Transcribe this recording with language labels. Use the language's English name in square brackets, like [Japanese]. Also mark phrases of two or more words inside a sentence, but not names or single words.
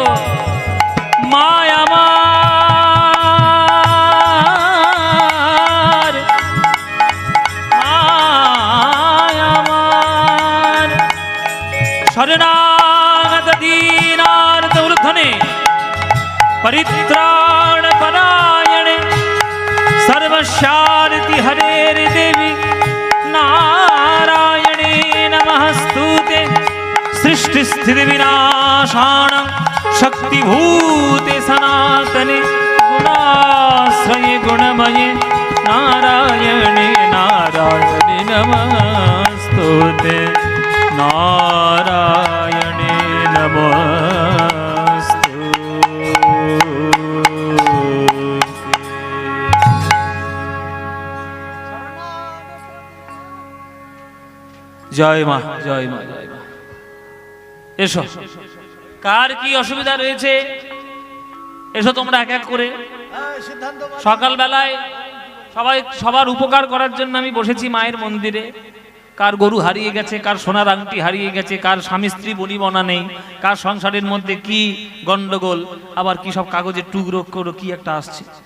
[Bangla] মায় আমার মায় আমার [Sanskrit] শরণাগত দীনার্ত ঊর্ধ্বনে পরিত্রাণ পরায়ণে সর্বস্যার্তি হরের দেবী নারায়ণে নমস্তুতে सृष्टि स्थिति विनाशानं शक्तिभूते सनातने गुणाश्रये गुणमये नारायणे नारायणे नमस्तुते नारायणे नमस्तुते। [Hindi] जय माँ जय माँ जय माँ। [Bangla] এসো কার কি অসুবিধা রয়েছে এসো তোমরা এক এক করে সিদ্ধান্ত সকালবেলায় সবার উপকার করার জন্য আমি বসেছি মায়ের মন্দিরে। কার গরু হারিয়ে গেছে, কার সোনার আংটি হারিয়ে গেছে, কার স্বামী স্ত্রী বনিবনা নেই, কার সংসারের মধ্যে কি গন্ডগোল, আবার কি সব কাগজের টুকরো করে কি একটা আসছে।